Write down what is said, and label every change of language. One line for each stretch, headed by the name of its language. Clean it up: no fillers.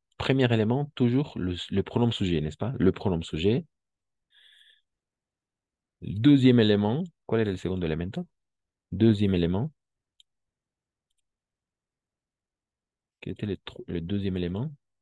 French: Premier élément, toujours le pronom sujet, n'est-ce pas? Le pronom sujet. Deuxième élément,
Spanish: ¿cuál era el segundo elemento?
French: Deuxième élément. Quel était le deuxième élément?